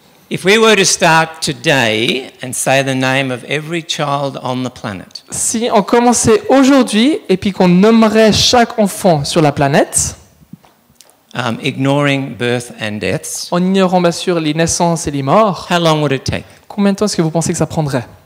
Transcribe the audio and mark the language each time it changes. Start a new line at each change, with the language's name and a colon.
English: If we were to start today and say the name of every child on the planet,
French: Si on commençait aujourd'hui et puis qu'on nommerait chaque enfant sur la planète,
English: ignoring birth and deaths,
French: en ignorant bien sûr les naissances et les morts,
English: how long would it take?
French: combien de temps est-ce que vous pensez que ça prendrait?